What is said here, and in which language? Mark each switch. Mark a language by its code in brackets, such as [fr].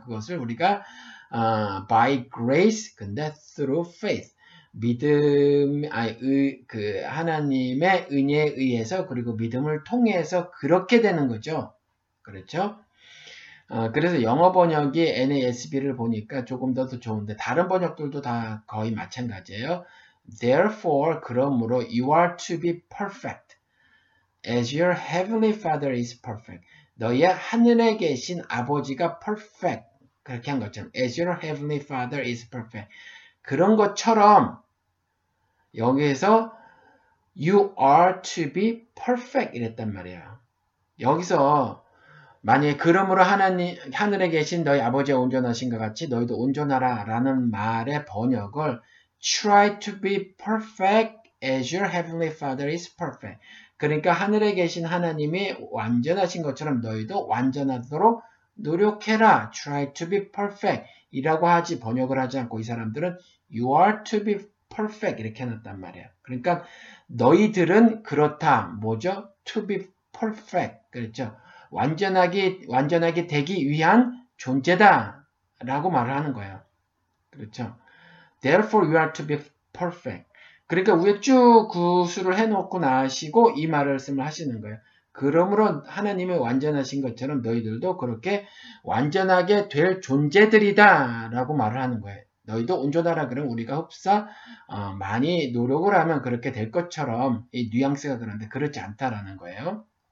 [ko] 그것을 우리가 [en] by grace, [ko] 근데 [en] through faith, [ko] 믿음, 아니, 의, 그 하나님의 은혜에 의해서 그리고 믿음을 통해서 그렇게 되는 거죠. 그렇죠? 그래서 영어 번역이 NASB를 보니까 조금 더 좋은데 다른 번역들도 다 거의 마찬가지예요. [en] Therefore, [ko] 그러므로 [en] you are to be perfect as your heavenly Father is perfect. [ko] 너희의 하늘에 계신 아버지가 perfect. 그렇게 한 것처럼 [en] as your heavenly Father is perfect. [ko] 그런 것처럼 여기에서 [en] you are to be perfect [ko] 이랬단 말이에요. 여기서 만약에 그러므로 하늘에 계신 너희 아버지의 온전하신 것 같이 너희도 온전하라 라는 말의 번역을 [en] Try to be perfect as your heavenly father is perfect. [ko] 그러니까 하늘에 계신 하나님이 완전하신 것처럼 너희도 완전하도록 노력해라. [en] Try to be perfect [ko] 이라고 하지 번역을 하지 않고 이 사람들은 [en] You are to be perfect [ko] 이렇게 해놨단 말이야. 그러니까 너희들은 그렇다. 뭐죠? [en] To be perfect. [ko] 그렇죠? 완전하게 되기 위한 존재다 라고 말을 하는 거예요. 그렇죠? [en] Therefore you are to be perfect. [ko] 그러니까 위에 쭉 구술을 해놓고 나시고 이 말씀을 하시는 거예요. 그러므로 하나님의 완전하신 것처럼 너희들도 그렇게 완전하게 될 존재들이다 라고 말을 하는 거예요. 너희도 온전하라 그러면 우리가 흡사 많이 노력을 하면 그렇게 될 것처럼 이 뉘앙스가 그런데 그렇지 않다라는 거예요.